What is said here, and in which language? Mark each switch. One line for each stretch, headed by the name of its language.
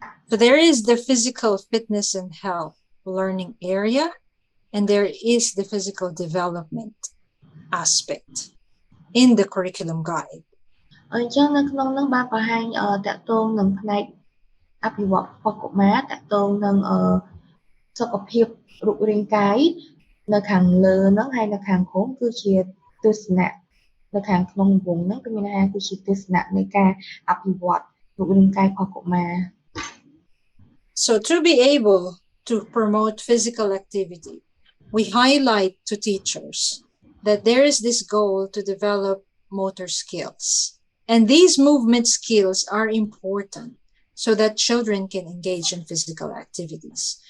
English: So there is the physical fitness and health learning area and there is the physical development aspect in the curriculum guide.
Khmer: អញ្ចឹងនៅក្នុងនោះបានបង្ហាញតាក់ទងនឹងផ្នែក អភិវឌ្ឍរបស់កុមារតកតងនឹងសុខភាពរូបរាងកាយនៅខាងលើហ្នឹងហើយនៅខាងក្រោមគឺជាទស្សនៈនៅខាងក្នុងវងហ្នឹងគឺមានន័យថាគឺជាទស្សនៈនៃការអភិវឌ្ឍរូបរាងកាយរបស់កុមារ
English: So to be able to promote physical activity, we highlight to teachers that there is this goal to develop motor skills. And these movement skills are important so that children can engage in physical activities.